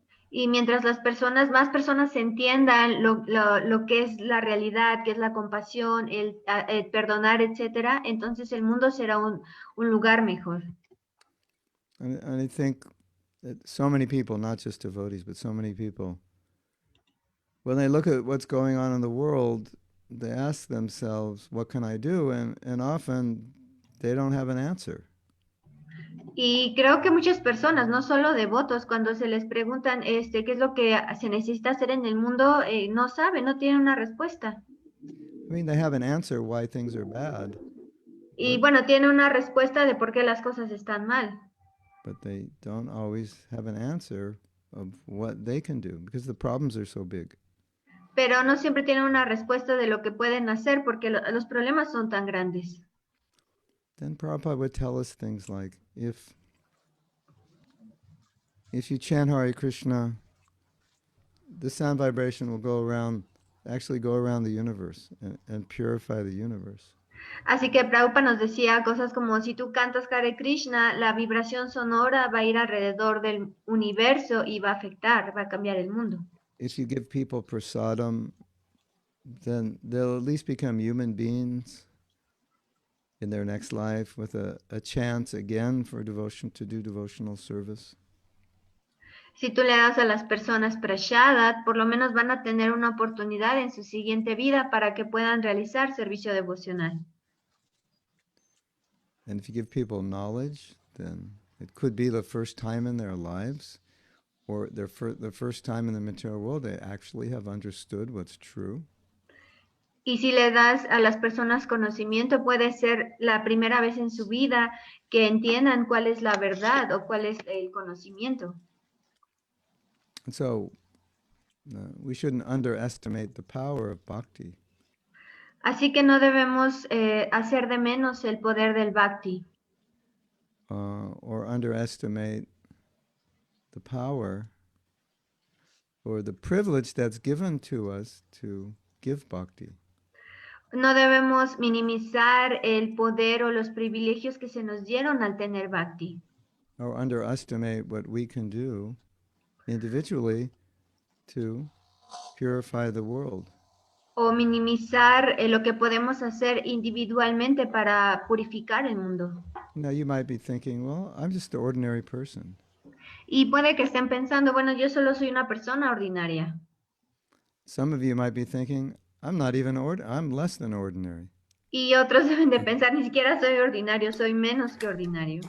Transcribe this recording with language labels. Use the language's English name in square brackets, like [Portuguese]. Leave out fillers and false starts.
[Spanish] Y mientras más personas entiendan lo que es la realidad, que es la compasión, el perdonar, etcétera, entonces el mundo será un lugar mejor. [English] And I think that so many people, not just devotees, but so many people, when they look at what's going on in the world, they ask themselves, what can I do? And often they don't have an answer. [Spanish] Y creo que muchas personas, no solo devotos, cuando se les preguntan qué es lo que se necesita hacer en el mundo, no saben, no tienen una respuesta. [English] I mean, they have an answer why things are bad. [Spanish] Y bueno, tienen una respuesta de por qué las cosas están mal. [English] But they don't always have an answer of what they can do because the problems are so big. [Spanish] Pero no siempre tienen una respuesta de lo que pueden hacer porque los problemas son tan grandes. [English] Then Prabhupada would tell us things like, if you chant Hare Krishna, the sound vibration will go around the universe and purify the universe. [Spanish] Así que Prabhupada nos decía cosas como, si tú cantas Hare Krishna, la vibración sonora va a ir alrededor del universo y va a afectar, va a cambiar el mundo. [English] If you give people prasadam, then they'll at least become human beings in their next life with a chance again for devotion to do devotional service. [Spanish] Si tú le das a las personas prashadat, por lo menos van a tener una oportunidad en su siguiente vida para que puedan realizar servicio devocional. [English] And if you give people knowledge, then it could be the first time in their lives or the first time in the material world they actually have understood what's true. [Spanish] Y si le das a las personas conocimiento, puede ser la primera vez en su vida que entiendan cuál es la verdad o cuál es el conocimiento. [English] And so we shouldn't underestimate the power of bhakti. [Spanish] Así que no debemos hacer de menos el poder del bhakti. [English] Or underestimate the power or the privilege that's given to us to give bhakti. [Spanish] No debemos minimizar el poder o los privilegios que se nos dieron al tener bhakti. [English] Or underestimate what we can do individually to purify the world. [Spanish] O minimizar lo que podemos hacer individualmente para purificar el mundo. [English] Now you might be thinking, well, I'm just an ordinary person. [Spanish] Y puede que estén pensando, bueno, yo solo soy una persona ordinaria. [English] Some of you might be thinking, I'm less than ordinary. [Spanish] Y otros deben de pensar, ni siquiera soy ordinario, soy menos que ordinario.